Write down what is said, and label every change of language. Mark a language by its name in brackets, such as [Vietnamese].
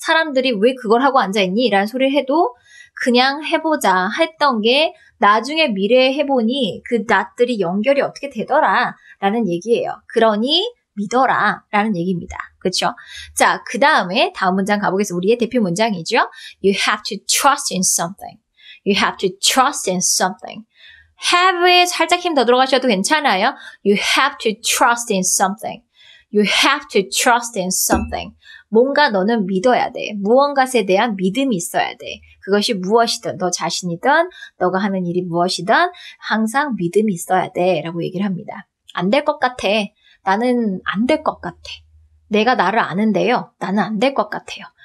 [Korean] 사람들이 왜 그걸 하고 앉아있니? 라는 소리를 해도 그냥 해보자 했던 게 나중에 미래에 해보니 그 낫들이 연결이 어떻게 되더라 라는 얘기예요. 그러니 믿어라 라는 얘기입니다. 그렇죠? 자, 그 다음에 다음 문장 가보겠습니다. 우리의 대표 문장이죠. [English] You have to trust in something. You have to trust in something. [Korean] have에 살짝 힘 더 들어가셔도 괜찮아요. [English] You have to trust in something. You have to trust in something. [Korean] 뭔가 너는 믿어야 돼. 무언가에 대한 믿음이 있어야 돼. 그것이 무엇이든 너 자신이든 너가 하는 일이 무엇이든 항상 믿음이 있어야 돼 라고 얘기를 합니다. 안 될 것 같아. 나는 안 될 것 같아. 내가 나를 아는데요. 나는 안 될 것 같아요.